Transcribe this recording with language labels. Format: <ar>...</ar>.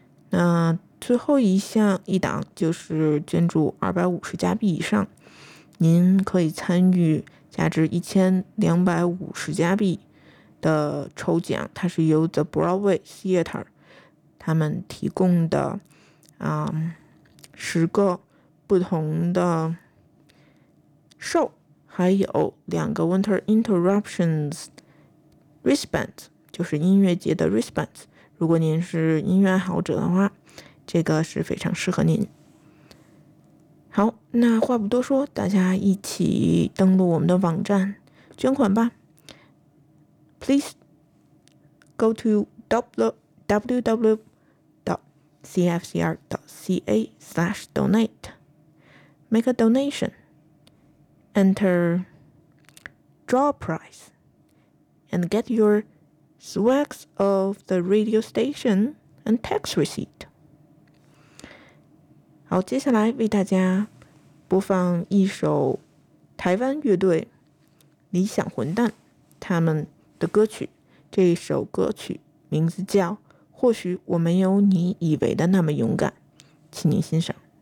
<zh>那最后一项一档就是捐助250加币以上，您可以参与价值1250加币的抽奖，它是由 The Broadway Theater 他们提供的10个不同的show， 还有2个 Winter Interruptions wristbands， 就是音乐节的 wristbands。如果您是音乐爱好者的话，这个是非常适合您。好，那话不多说，大家一起登录我们的网站捐款吧。</zh> <en>Please go to www.cfcr.ca/donate. Make a donationEnter draw prize and get your swags of the radio station and tax receipt.</en> <zh>好，接下来为大家播放一首台湾乐队理想混蛋他们的歌曲，这首歌曲名字叫《或许我没有你以为的那么勇敢》，请您欣赏。</zh>